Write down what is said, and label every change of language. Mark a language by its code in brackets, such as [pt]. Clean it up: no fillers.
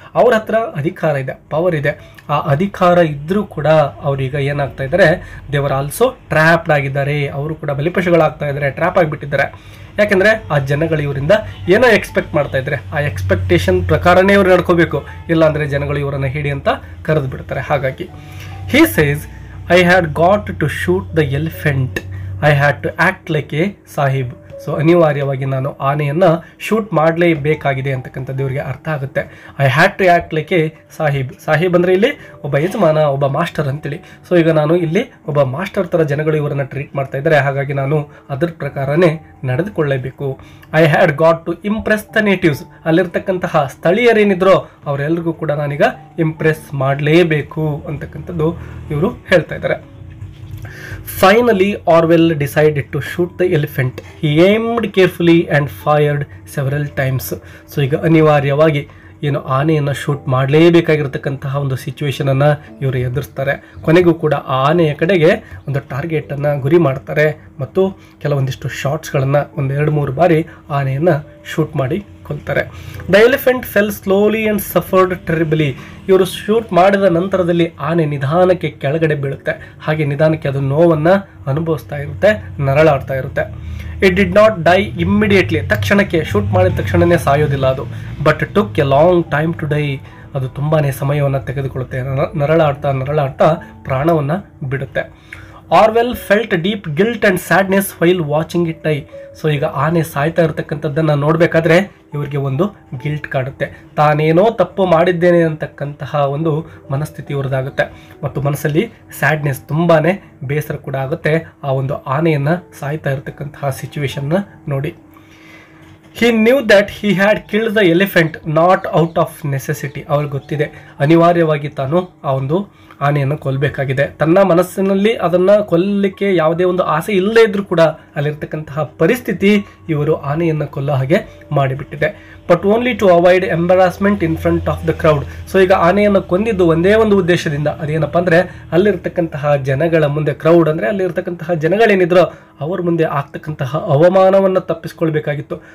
[kn] ಅವ್ರ ಹತ್ರ ಅಧಿಕಾರ ಇದೆ, ಪವರ್ ಇದೆ. ಆ ಅಧಿಕಾರ ಇದ್ರೂ ಕೂಡ ಅವ್ರೀಗ ಏನಾಗ್ತಾ ಇದ್ದಾರೆ, [en] they were also trapped [kn] ಆಗಿದ್ದಾರೆ. ಅವರು ಕೂಡ ಬಲಿಪಶುಗಳಾಗ್ತಾ ಇದ್ದಾರೆ, ಟ್ರ್ಯಾಪ್ ಆಗಿಬಿಟ್ಟಿದ್ದಾರೆ. ಯಾಕೆಂದರೆ ಆ ಜನಗಳು ಇವರಿಂದ ಏನೋ ಎಕ್ಸ್ಪೆಕ್ಟ್ ಮಾಡ್ತಾ ಇದ್ದಾರೆ, ಆ ಎಕ್ಸ್ಪೆಕ್ಟೇಷನ್ ಪ್ರಕಾರನೇ ಇವ್ರು ನಡ್ಕೋಬೇಕು, ಇಲ್ಲಾಂದರೆ ಜನಗಳು ಇವರನ್ನು ಹಿಡಿ ಅಂತ ಕರೆದು ಬಿಡ್ತಾರೆ. ಹಾಗಾಗಿ [en] He says, I had got to shoot the elephant. I had to act like a sahib. [kn] So ಅನಿವಾರ್ಯವಾಗಿ ನಾನು ಆನೆಯನ್ನು ಶೂಟ್ ಮಾಡಲೇಬೇಕಾಗಿದೆ ಅಂತಕ್ಕಂಥದ್ದು ಇವರಿಗೆ ಅರ್ಥ ಆಗುತ್ತೆ. [en] I had to act like a sahib. [kn] Sahib ಅಂದರೆ ಇಲ್ಲಿ ಒಬ್ಬ ಯಜಮಾನ, ಒಬ್ಬ ಮಾಸ್ಟರ್ ಅಂತೇಳಿ. ಸೊ ಈಗ ನಾನು ಇಲ್ಲಿ ಒಬ್ಬ ಮಾಸ್ಟರ್ ಥರ ಜನಗಳು ಇವರನ್ನು ಟ್ರೀಟ್ ಮಾಡ್ತಾ ಇದ್ದಾರೆ, ಹಾಗಾಗಿ ನಾನು ಅದರ ಪ್ರಕಾರನೇ ನಡೆದುಕೊಳ್ಳಲೇಬೇಕು. [en] I had got to impress the natives. [kn] ಅಲ್ಲಿರ್ತಕ್ಕಂತಹ ಸ್ಥಳೀಯರೇನಿದ್ರೋ ಅವರೆಲ್ಲರಿಗೂ ಕೂಡ ನಾನೀಗ ಇಂಪ್ರೆಸ್ ಮಾಡಲೇಬೇಕು ಅಂತಕ್ಕಂಥದ್ದು ಇವರು ಹೇಳ್ತಾ ಇದ್ದಾರೆ. [en] Finally, Orwell decided to shoot the elephant. He aimed carefully and fired several times. [kn] So ಈಗ ಅನಿವಾರ್ಯವಾಗಿ ಏನು ಆನೆಯನ್ನು ಶೂಟ್ ಮಾಡಲೇಬೇಕಾಗಿರ್ತಕ್ಕಂತಹ ಒಂದು ಸಿಚುವೇಶನನ್ನು ಇವರು ಎದುರಿಸ್ತಾರೆ. ಕೊನೆಗೂ ಕೂಡ ಆ ಆನೆಯ ಕಡೆಗೆ ಒಂದು ಟಾರ್ಗೆಟನ್ನು ಗುರಿ ಮಾಡ್ತಾರೆ ಮತ್ತು ಕೆಲವೊಂದಿಷ್ಟು ಶಾಟ್ಸ್ಗಳನ್ನು 1-2-3 ಬಾರಿ ಆನೆಯನ್ನು ಶೂಟ್ ಮಾಡಿ ಕೊಲ್ತಾರೆ. [en] The elephant fell slowly and suffered terribly. [kn] ಇವರು ಶೂಟ್ ಮಾಡಿದ ನಂತರದಲ್ಲಿ ಆನೆ ನಿಧಾನಕ್ಕೆ ಕೆಳಗಡೆ ಬೀಳುತ್ತೆ. ಹಾಗೆ ನಿಧಾನಕ್ಕೆ ಅದು ನೋವನ್ನು ಅನುಭವಿಸ್ತಾ ಇರುತ್ತೆ, ನರಳಾಡ್ತಾ ಇರುತ್ತೆ. [en] It did not die immediately. [kn] ತಕ್ಷಣಕ್ಕೆ ಶೂಟ್ ಮಾಡಿದ ತಕ್ಷಣವೇ ಸಾಯೋದಿಲ್ಲ ಅದು. [en] But took a long time to die. [kn] ಅದು ತುಂಬಾ ಸಮಯವನ್ನು ತೆಗೆದುಕೊಳ್ಳುತ್ತೆ. ನರಳಾಡ್ತಾ ಪ್ರಾಣವನ್ನು ಬಿಡುತ್ತೆ. [en] Orwell felt deep guilt and sadness while watching it die. [kn] So ಈಗ ಆನೆ ಸಾಯ್ತಾ ಇರತಕ್ಕಂಥದ್ದನ್ನು ನೋಡಬೇಕಾದ್ರೆ ಇವರಿಗೆ ಒಂದು ಗಿಲ್ಟ್ ಕಾಡುತ್ತೆ. ತಾನೇನೋ ತಪ್ಪು ಮಾಡಿದ್ದೇನೆ ಅಂತಕ್ಕಂತಹ ಒಂದು ಮನಸ್ಥಿತಿ ಇವ್ರದ್ದಾಗುತ್ತೆ ಮತ್ತು ಮನಸ್ಸಲ್ಲಿ ಸ್ಯಾಡ್ನೆಸ್, ತುಂಬಾ ಬೇಸರ ಕೂಡ ಆಗುತ್ತೆ ಆ ಒಂದು ಆನೆಯನ್ನು ಸಾಯ್ತಾ ಇರತಕ್ಕಂತಹ ಸಿಚುವೇಶನ್ನ ನೋಡಿ. [en] He knew that he had killed the elephant not out of necessity. [kn] ಅವ್ರಿಗೆ ಗೊತ್ತಿದೆ ಅನಿವಾರ್ಯವಾಗಿ ತಾನು ಆ ಒಂದು ಆನೆಯನ್ನು ಕೊಲ್ಲಬೇಕಾಗಿದೆ. ತನ್ನ ಮನಸ್ಸಿನಲ್ಲಿ ಅದನ್ನು ಕೊಲ್ಲಲಿಕ್ಕೆ ಯಾವುದೇ ಒಂದು ಆಸೆ ಇಲ್ಲದೇ ಇದ್ರೂ ಕೂಡ ಅಲ್ಲಿರ್ತಕ್ಕಂತಹ ಪರಿಸ್ಥಿತಿ ಇವರು ಆನೆಯನ್ನು ಕೊಲ್ಲೋ ಹಾಗೆ ಮಾಡಿಬಿಟ್ಟಿದೆ. [en] But only to avoid embarrassment in front of the crowd. [kn] So ಈಗ ಆನೆಯನ್ನು ಕೊಂದಿದ್ದು ಒಂದೇ ಒಂದು ಉದ್ದೇಶದಿಂದ, ಅದೇನಪ್ಪ ಅಂದರೆ ಅಲ್ಲಿರ್ತಕ್ಕಂತಹ ಜನಗಳ ಮುಂದೆ, ಕ್ರೌಡ್ ಅಂದರೆ ಅಲ್ಲಿರ್ತಕ್ಕಂತಹ ಜನಗಳೇನಿದ್ರೋ ಅವ್ರ ಮುಂದೆ ಆಗ್ತಕ್ಕಂತಹ ಅವಮಾನವನ್ನು ತಪ್ಪಿಸ್ಕೊಳ್ಬೇಕಾಗಿತ್ತು.